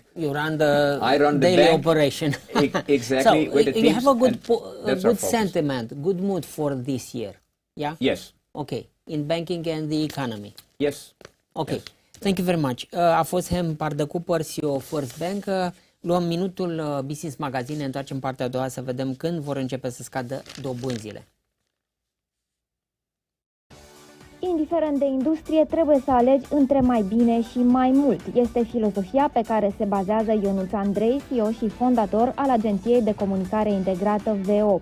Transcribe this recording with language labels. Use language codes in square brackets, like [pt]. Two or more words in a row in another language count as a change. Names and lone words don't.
[en] You run I run the daily bank. operation. Exactly. So with the you have a teams, good sentiment, good mood for this year. Yeah? Yes. Okay. In banking and the economy. Yes. Ok. Yes. Thank you very much. [ro] A fost Henk PAARDEKOOPER, CEO First Bank. Luăm minutul Business Magazine, ne întoarcem în partea a doua să vedem când vor începe să scadă dobânzile. Indiferent de industrie, trebuie să alegi între mai bine și mai mult. Este filozofia pe care se bazează Ionuț Andrei, CEO și fondator al agenției de comunicare integrată VO.